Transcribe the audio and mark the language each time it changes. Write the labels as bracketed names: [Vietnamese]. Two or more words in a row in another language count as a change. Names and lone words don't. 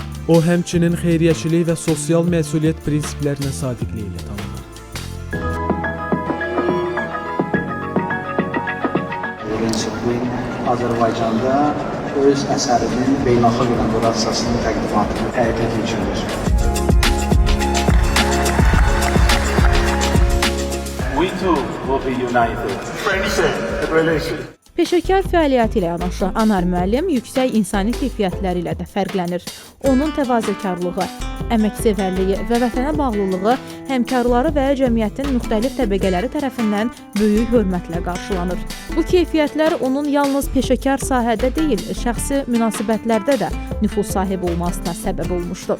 [Azerbaijani] O, həmçinin xeyriyyəçilik və sosial məsuliyyət prinsiplərinə sadiqliyi ilə tanınır. Disiplin Azərbaycanda öz əsərinin beynəlxalq inaugurasiyasının təqdimatını həyata keçirir. [English] We too will be united. Friendship, relation. [Azerbaijani] Peşəkar fəaliyyəti ilə yanaşı Anar müəllim yüksək insani keyfiyyətləri ilə də fərqlənir. Onun təvazökarlığı, əməksevərliyi və vətənə bağlılığı həmkarları və cəmiyyətin müxtəlif təbəqələri tərəfindən böyük hörmətlə qarşılanır. Bu keyfiyyətlər onun yalnız peşəkar sahədə deyil, şəxsi münasibətlərdə də nüfuz sahibi olmasına səbəb olmuşdur.